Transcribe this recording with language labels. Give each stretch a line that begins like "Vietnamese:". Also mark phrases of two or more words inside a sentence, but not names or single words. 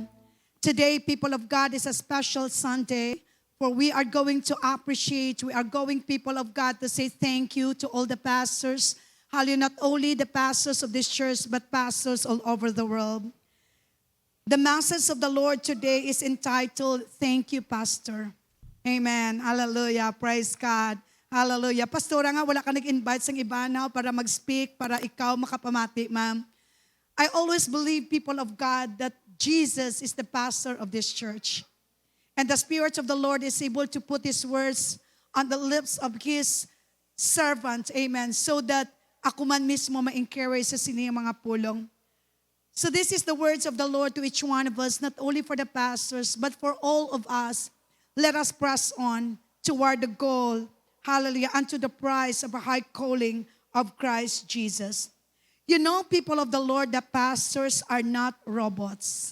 English: Today, people of God, is a special Sunday, for we are going to appreciate, we are going, people of God, to say thank you to all the pastors. Hallelujah, not only the pastors of this church, but pastors all over the world. The message of the Lord today is entitled, Thank You, Pastor. Amen. Hallelujah. Praise God. Hallelujah.
Hiligaynon: Pastora nga, wala ka nag-invite sa Jabano para mag-speak, para ikaw makapamati, ma'am.
English: I always believe, people of God, that Jesus is the pastor of this church. And the Spirit of the Lord is able to put His words on the lips of His servant. Amen. So that
Hiligaynon: ako man mismo ma-encourage sa siniyang mga pulong.
English: So this is the words of the Lord to each one of us, not only for the pastors, but for all of us. Let us press on toward the goal, hallelujah, unto the prize of a high calling of Christ Jesus. You know, people of the Lord, that pastors are not robots.